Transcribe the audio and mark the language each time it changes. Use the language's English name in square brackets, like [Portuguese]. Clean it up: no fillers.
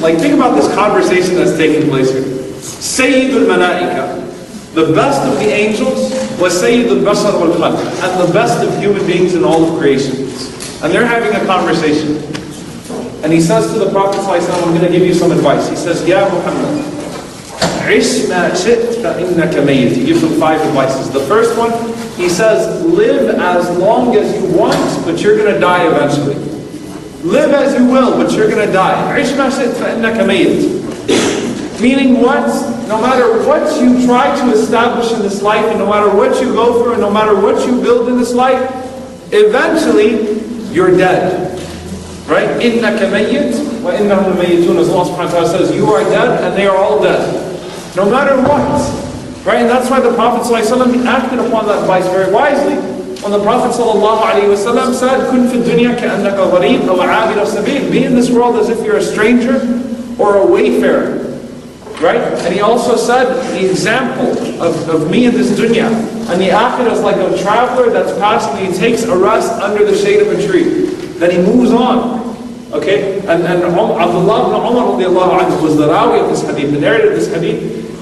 [English] Like, think about this conversation that's taking place here. Sayyidul Malaika. The best of the angels was Sayyidul Bashar wal Khalq, and the best of human beings in all of creation. And they're having a conversation. And he says to the Prophet ﷺ, I'm going to give you some advice. He says, [Arabic] Ya Muhammad, عِشْ مَا شِئْتَ فَإِنَّكَ مَيِّتٌ. [English] He gives him 5 advices. The first one, he says, live as long as you want, but you're going to die eventually. Live as you will, but you're going to die. [Arabic] عِشْ مَا شِئْتَ فَإِنَّكَ مَيِّتٌ. [English] Meaning what? No matter what you try to establish in this life, and no matter what you go through, and no matter what you build in this life, eventually you're dead. Right? [Arabic] إِنَّكَ مَيِّتٌ وَإِنَّهُمْ مَيِّتُونَ. [English] As Allah subhanahu wa ta'ala says, you are dead and they are all dead. No matter what. Right? And that's why the Prophet ﷺ acted upon that advice very wisely. When the Prophet ﷺ said, [Arabic] كُنْ فِي الدُّنْيَا كَأَنَّكَ غَرِيبٌ أَوْ عَابِرَ سَبِيلٍ. [English] Be in this world as if you're a stranger or a wayfarer. Right? And he also said, the example of me in this dunya and the akhirah is like a traveler that's passing, he takes a rest under the shade of a tree. Then he moves on. Okay? And Abdullah ibn Umar radiallahu anhu was the rawi of this hadith, the narrator of this hadith.